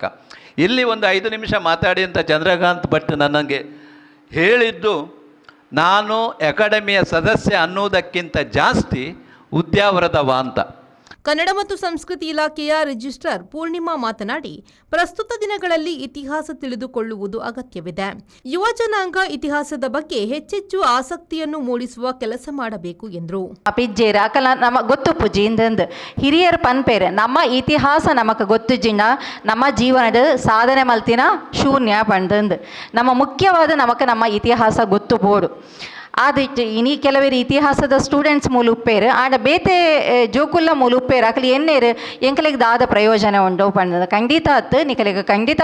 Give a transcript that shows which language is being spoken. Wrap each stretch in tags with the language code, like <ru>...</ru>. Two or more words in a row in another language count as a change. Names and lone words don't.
<kn>ಇಲ್ಲಿ ಒಂದು 5 ನಿಮಿಷ ಮಾತಾಡಿ ಅಂತ ಚಂದ್ರಕಾಂತ್ ಭಟ್ ನನಗೆ ಹೇಳಿದ್ದು, ನಾನು ಅಕಾಡೆಮಿಯ ಸದಸ್ಯ ಅನ್ನುವುದಕ್ಕಿಂತ ಜಾಸ್ತಿ ಉದ್ಯಾವರದವ ಅಂತ. ಕನ್ನಡ ಮತ್ತು ಸಂಸ್ಕೃತಿ ಇಲಾಖೆಯ ರಿಜಿಸ್ಟ್ರಾರ್ ಪೂರ್ಣಿಮಾ ಮಾತನಾಡಿ, ಪ್ರಸ್ತುತ ದಿನಗಳಲ್ಲಿ ಇತಿಹಾಸ ತಿಳಿದುಕೊಳ್ಳುವುದು ಅಗತ್ಯವಿದೆ. ಯುವ ಜನಾಂಗ ಇತಿಹಾಸದ ಬಗ್ಗೆ ಹೆಚ್ಚೆಚ್ಚು ಆಸಕ್ತಿಯನ್ನು ಮೂಡಿಸುವ ಕೆಲಸ ಮಾಡಬೇಕು ಎಂದರು.</kn> <tcy>ಪಿಜ್ಜೇರ ಅಕಲ ನಮ್ಮ ಗೊತ್ತು ಪುಜಿಂದ ಹಿರಿಯರ ಪನ್ಪೇರೆ ನಮ್ಮ ಇತಿಹಾಸ ನಮಕ್ ಗೊತ್ತುಜಿನ ನಮ್ಮ ಜೀವನದ ಸಾಧನೆ ಮಲ್ತಿನ ಶೂನ್ಯ ಪಂದಂದು ನಮ್ಮ ಮುಖ್ಯವಾದ ನಮಕ್ ನಮ್ಮ ಇತಿಹಾಸ ಗೊತ್ತು ಬೋಡು. ಆದಿಟ್ಟು ಇನಿ ಕೆಲವೇರು ಇತಿಹಾಸದ ಸ್ಟೂಡೆಂಟ್ಸ್ ಮೂಲ ಉಪ್ಪೇರು ಆಂಡ ಬೇತೆ ಜೋಕುಲ್ಲ ಮೂಲ ಉಪ್ಪೇರು ಅಕಲಿ ಎನ್ನೇರು ಎಂಕಲಿಗೆ ದಾದ ಪ್ರಯೋಜನ ಉಂಡು ಪಂಡ ಖಂಡಿತ ಅತ್ತು ನಿಕಲಿಗೆ ಖಂಡಿತ</tcy>